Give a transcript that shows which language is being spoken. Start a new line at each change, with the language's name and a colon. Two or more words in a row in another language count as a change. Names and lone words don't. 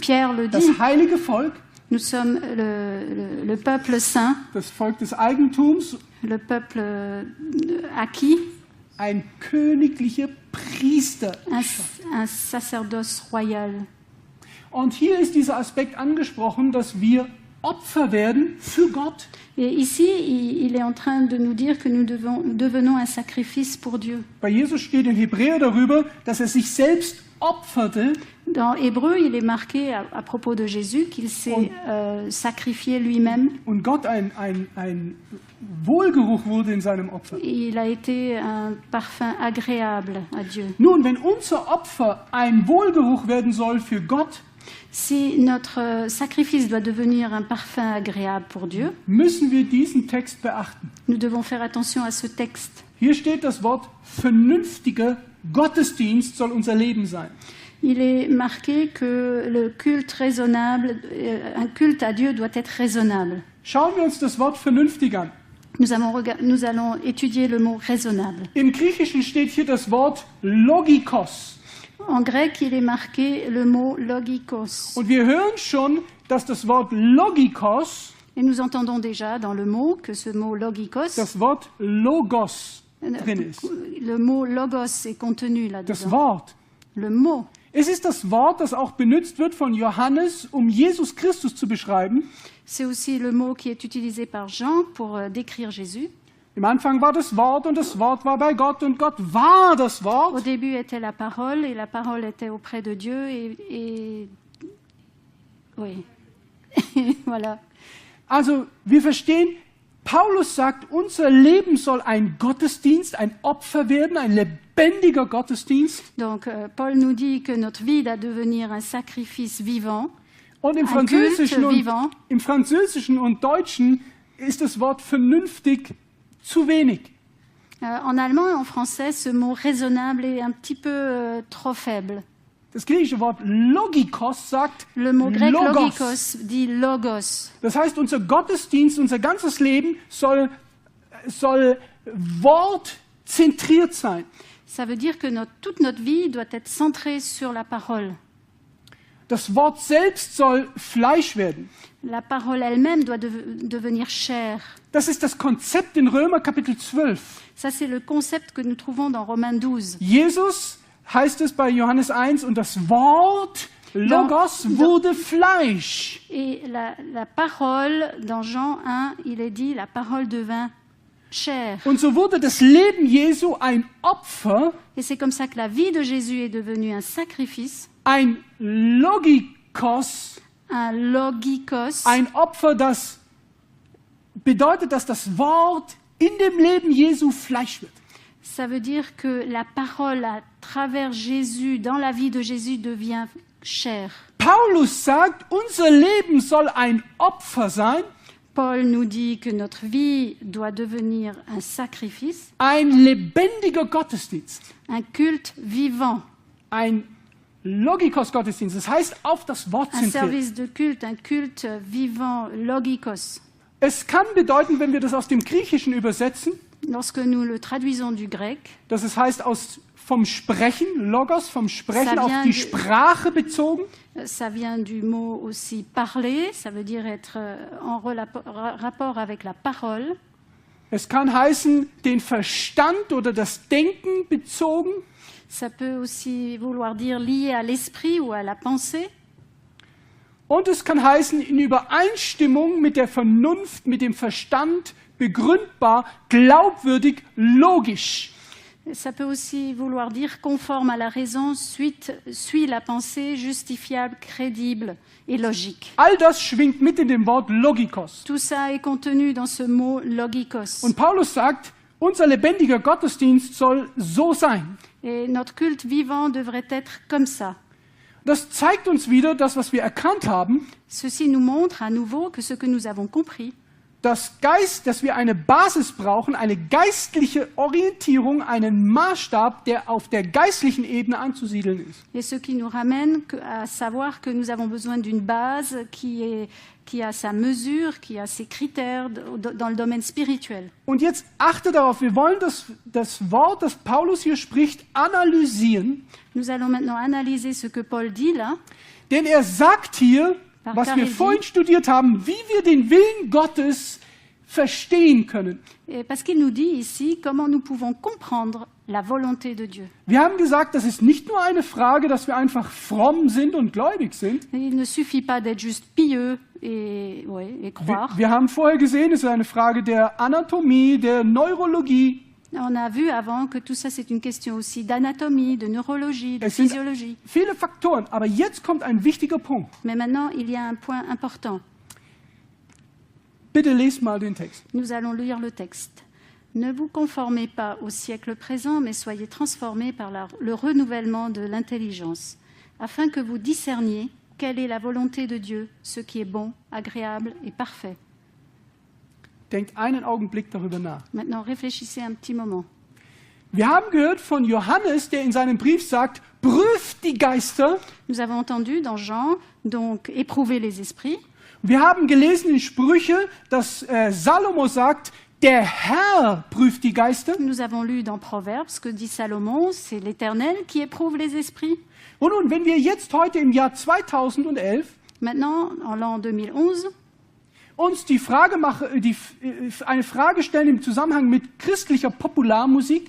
French: Pierre le dit,
German: das heilige Volk,
French: nous sommes le peuple saint,
German: das Volk des Eigentums,
French: le peuple acquis,
German: ein königlicher Priester.
French: un sacerdoce royal.
German: Und hier ist dieser Aspekt angesprochen, dass wir Opfer werden für Gott.
French: Et ici, il est en train de nous dire que nous devenons un sacrifice pour Dieu.
German: Bei Jesus steht in Hebräer darüber, dass sich selbst opferte.
French: Dans Hébreu, il est marqué à propos de Jésus qu'il s'est sacrifié lui-même.
German: Und Gott ein Wohlgeruch wurde in seinem Opfer.
French: Et il a été un parfum agréable à Dieu.
German: Nun, wenn unser Opfer ein Wohlgeruch werden soll für Gott,
French: Si notre sacrifice doit devenir un parfum agréable pour Dieu,
German: müssen wir diesen Text beachten.
French: nous devons faire attention à ce texte.
German: Hier steht das Wort vernünftiger Gottesdienst soll unser Leben sein.
French: Il est marqué que le culte raisonnable, un culte à Dieu doit être raisonnable.
German: Schauen wir uns das Wort vernünftig an.
French: Nous allons étudier le mot raisonnable.
German: Im Griechischen steht hier das Wort logikos.
French: En grec, il est marqué le mot logikos.
German: Und wir hören schon, dass das Wort logikos,
French: Et nous entendons déjà dans le mot que ce mot logikos,
German: das Wort logos drin ist.
French: le mot logos est contenu
German: Das
French: là-dedans.
German: Wort.
French: Le mot.
German: Es ist das Wort, das auch benutzt wird von Johannes, um Jesus Christus zu beschreiben.
French: C'est aussi le mot qui est utilisé par Jean pour décrire Jésus.
German: Im Anfang war das Wort und das Wort war bei Gott und Gott war das
French: Au
German: Wort.
French: début était la parole et la parole était auprès de Dieu et oui. Voilà.
German: Also wir verstehen, Paulus sagt, unser Leben soll ein Gottesdienst, ein Opfer werden, ein lebendiger Gottesdienst.
French: Donc Paul nous dit que notre vie doit devenir un sacrifice vivant.
German: Und im Ein Französischen,
French: Culte vivant.
German: im Französischen und Deutschen ist das Wort vernünftig zu wenig.
French: En allemand et en français, ce mot raisonnable est un petit peu trop faible.
German: Das griechische Wort logikos sagt
French: Le mot grec logos. logikos dit logos.
German: Das heißt, unser Gottesdienst, unser ganzes Leben soll wortzentriert sein.
French: Ça veut dire que toute notre vie doit être centrée sur la parole.
German: Das Wort selbst soll Fleisch werden.
French: La parole elle-même doit devenir chair.
German: Das ist das Konzept in Römer Kapitel 12.
French: Ça, c'est le concept que nous trouvons dans Romains 12.
German: Jesus heißt es bei Johannes 1 und das Wort Logos wurde Fleisch.
French: Et la parole, dans Jean 1, il est dit, la parole devint chair.
German: Und so wurde das Leben Jesu ein Opfer,
French: Et c'est comme ça que la vie de Jésus est devenue un sacrifice,
German: ein Logikos,
French: un logikos,
German: ein Opfer, das bedeutet, dass das Wort in dem Leben Jesu Fleisch wird.
French: Ça veut dire que la parole à travers Jésus, dans la vie de Jésus, devient chair.
German: Paulus sagt, unser Leben soll ein Opfer sein,
French: Paul nous dit que notre vie doit devenir un sacrifice,
German: ein lebendiger Gottesdienst,
French: un culte vivant,
German: ein Logikos-Gottesdienst. Das heißt, auf das Wort
French: un
German: zentriert.
French: service de culte, un culte vivant, logikos.
German: Es kann bedeuten, wenn wir das aus dem Griechischen übersetzen,
French: Lorsque nous le traduisons du grec,
German: dass es heißt, vom Sprechen, Logos, vom Sprechen
French: Ça
German: auf
French: vient
German: die
French: du-
German: Sprache bezogen.
French: ça vient du mot aussi parler, ça veut dire être en rapport avec la parole.
German: Es kann heißen, den Verstand oder das Denken bezogen.
French: Ça peut aussi vouloir dire lié à l'esprit ou à la pensée.
German: Und es kann heißen, in Übereinstimmung mit der Vernunft, mit dem Verstand, begründbar, glaubwürdig, logisch.
French: Ça peut aussi vouloir dire conforme à la raison, suit la pensée, justifiable, crédible et logique.
German: All das schwingt mit in dem Wort Logikos.
French: Tout ça est contenu dans ce mot logikos.
German: Und Paulus sagt, unser lebendiger Gottesdienst soll so sein.
French: Et notre culte vivant devrait être comme ça.
German: Das zeigt uns wieder das, was wir erkannt haben,
French: Ceci nous montre à nouveau que ce que nous avons compris,
German: dass wir eine Basis brauchen, eine geistliche Orientierung, einen Maßstab, der auf der geistlichen Ebene anzusiedeln ist.
French: et ce qui nous ramène à savoir que nous avons besoin d'une base qui a sa mesure, qui a ses critères dans le domaine spirituel.
German: Und jetzt achte darauf, wir wollen das Wort, das Paulus hier spricht, analysieren,
French: Nous allons maintenant analyser ce que Paul dit là,
German: denn er sagt hier,
French: Par
German: was wir
French: Carésie.
German: vorhin studiert haben, wie wir den Willen Gottes verstehen können.
French: et parce qu'il nous dit ici comment nous pouvons comprendre la volonté de Dieu.
German: Wir haben gesagt, das ist nicht nur eine Frage, dass wir einfach fromm sind und gläubig sind.
French: Il ne suffit pas d'être juste pieux et croire.
German: Wir haben vorher gesehen, es ist eine Frage der Anatomie, der Neurologie.
French: On a vu avant que tout ça c'est une question aussi d'anatomie, de neurologie, de
German: Es sind
French: physiologie.
German: viele Faktoren, aber jetzt kommt ein wichtiger Punkt.
French: Mais maintenant, il y a un point important.
German: Bitte lest mal den Text.
French: Nous allons lire le texte. Ne vous conformez pas au siècle présent, mais soyez transformés par le renouvellement de l'intelligence, afin que vous discerniez quelle est la volonté de Dieu, ce qui est bon, agréable et parfait.
German: Denkt einen Augenblick darüber nach.
French: Maintenant, réfléchissez un petit moment.
German: Wir haben gehört von Johannes, der in seinem Brief sagt, prüft die Geister.
French: Nous avons entendu dans Jean, donc, éprouver les esprits.
German: Wir haben gelesen in Sprüche, dass Salomo sagt, der Herr prüft die Geister.
French: Nous avons lu dans Proverbes ce que dit Salomon, c'est l'Éternel qui éprouve les esprits.
German: Und nun, wenn wir jetzt heute im Jahr 2011
French: Maintenant, en l'an 2011,
German: uns eine Frage stellen im Zusammenhang mit christlicher Popularmusik,